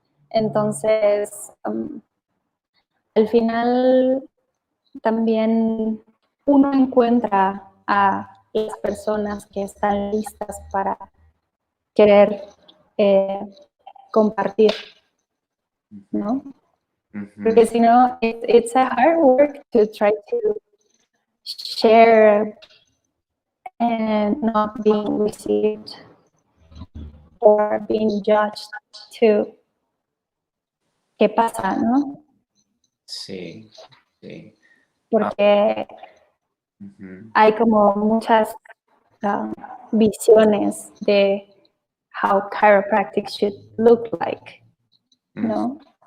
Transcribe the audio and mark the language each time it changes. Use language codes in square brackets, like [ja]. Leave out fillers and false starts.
[es] Entonces, al final también uno encuentra a las personas que están listas para querer compartir, ¿no? Porque si no, [en] it's a hard work to try to share and not being received or being judged too. [es] ¿Qué pasa, no? Sí, sí. Porque hay como muchas visiones de [en] how chiropractic should look like, [es] ¿no?